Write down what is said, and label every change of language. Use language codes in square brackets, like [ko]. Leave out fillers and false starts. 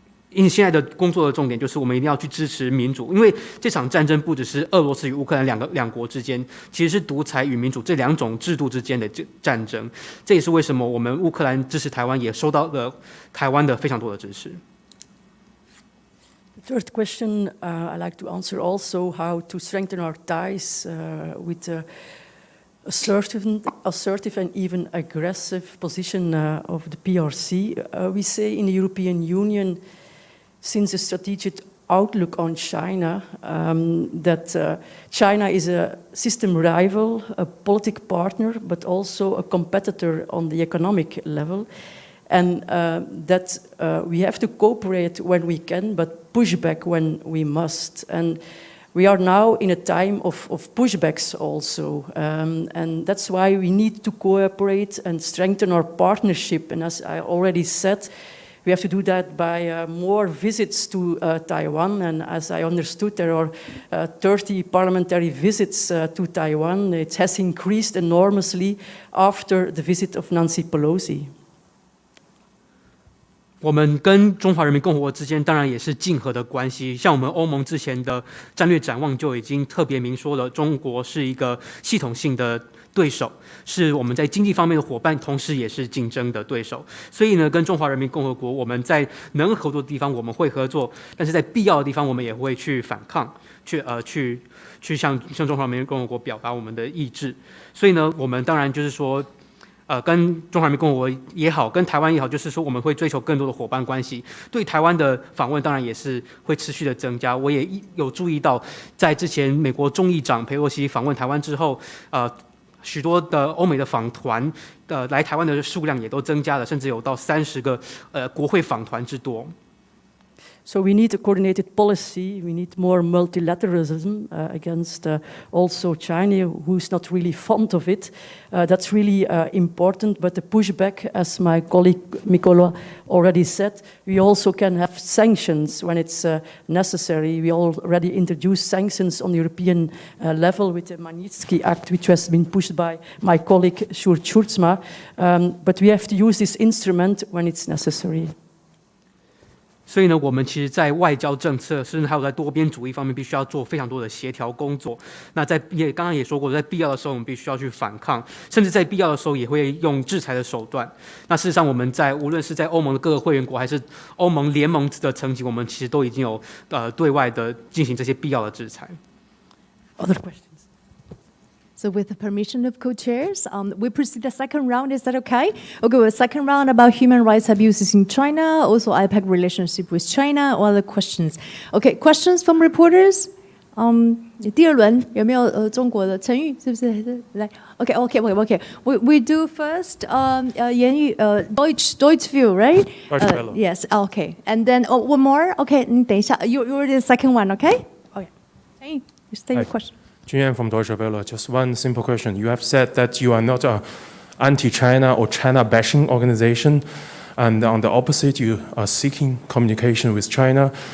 [zh] 因为现在的工作的重点就是我们一定要去支持民主，因为这场战争不只是俄罗斯与乌克兰两国之间，其实是独裁与民主这2种制度之间的战争。这也是为什么我们乌克兰支持台湾，也收到了台湾的非常多的支持。 [en] The third question I'd like to answer also how to strengthen our ties with assertive and even aggressive position of the PRC. We say in the European Union, since the strategic outlook on China, that China is a system rival, a political partner, but also a competitor on the economic level. And that we have to cooperate when we can, but push back when we must. And we are now in a time of pushbacks also. And that's why we need to cooperate and strengthen our partnership. And as I already said, we have to do that by more visits to Taiwan. And as I understood, there are 30 parliamentary visits to Taiwan. It has increased enormously after the visit of Nancy Pelosi. [zh] 我们跟中华人民共和国之间当然也是竞合的关系，像我们欧盟之前的战略展望就已经特别明说了，中国是一个系统性的对手，是我们在经济方面的伙伴，同时也是竞争的对手。所以呢，跟中华人民共和国，我们在能合作的地方我们会合作，但是在必要的地方我们也会去反抗，去向中华人民共和国表达我们的意志。所以呢，我们当然就是说。跟中华人民共和国也好，跟台湾也好，就是说我们会追求更多的伙伴关系。对台湾的访问当然也是会持续的增加。我也有注意到，在之前美国众议长佩洛西访问台湾之后，许多的欧美的访团来台湾的数量也都增加了，甚至有到30个国会访团之多。 [en] So we need a coordinated policy. We need more multilateralism against also China, who's not really fond of it. That's really important. But the pushback, as my colleague Mikola already said, we also can have sanctions when it's necessary. We already introduced sanctions on the European level with the Magnitsky Act, which has been pushed by my colleague Sjoerd Sjoerdsma. But we have to use this instrument when it's necessary. [zh] 所以呢，我们其实在外交政策，甚至还有在多边主义方面，必须要做非常多的协调工作。那刚刚也说过，在必要的时候，我们必须要去反抗，甚至在必要的时候，也会用制裁的手段。那事实上，我们无论是在欧盟的各个会员国，还是欧盟联盟的层级，我们其实都已经有对外的进行这些必要的制裁。 [en] Other questions? So with the permission of co-chairs, we proceed the second round. Is that okay? Okay, well, second round about human rights abuses in China, also Ipac relationship with China, or other questions. Okay, questions from reporters? [zh] 第二轮有没有中国的成语？是不是？来 ，Okay. [en] We do first 言语Deutsch view, right? Yes. Okay. And then one more. Okay, [zh] 你等一下 [en] you're the second one. Okay. Okay. 成语 you state your question. Julian from Deutsche Welle. Just one simple question. You have said that you are not an anti-China or China-bashing organization, and on the opposite, you are seeking communication with China.